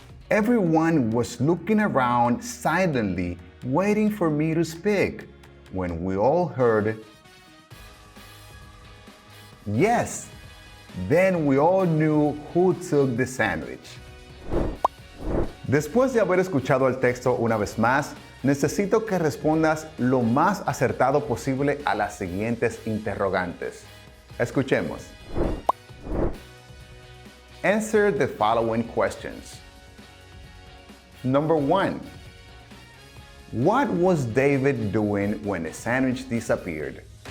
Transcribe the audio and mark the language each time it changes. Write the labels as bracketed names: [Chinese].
[English] Everyone was looking around silently, waiting for me to speak, when we all heard, "Yes." Then we all knew who took the sandwich. [Spanish] Después de haber escuchado el texto una vez más, necesito que respondas lo más acertado posible a las siguientes interrogantes. Escuchemos. [English] Answer the following questions. Number 1. What was David doing when the sandwich disappeared?